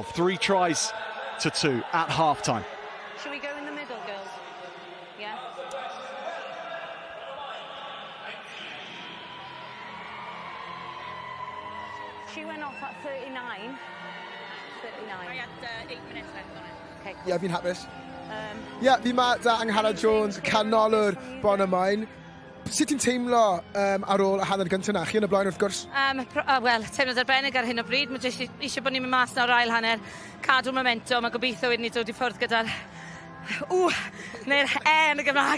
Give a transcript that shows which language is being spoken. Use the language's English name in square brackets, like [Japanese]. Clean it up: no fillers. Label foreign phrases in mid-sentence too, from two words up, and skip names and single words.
[English] 3 tries to 2 at half-time. Should we go in the middle, girls? Yeah? She went off at 39. 39. I had 8 minutes left on it. Okay. [Welsh] Ie, fi'n hapus. Ie, fi ma da Angharad Jones, canolwr Bonymaen. Sut ti'n teimlo ar ôl y hanner gyntaf na? Chi yn y blaen wrth gwrs? Wel, teimlo'n arbennig ar hyn o bryd. Mae jyst eisiau bod ni'n mynd mas nawr ail hanner, cadw momentum, a gobeithio wedyn ni dod i ffwrdd gyda'r neu'r yn y Gymraeg.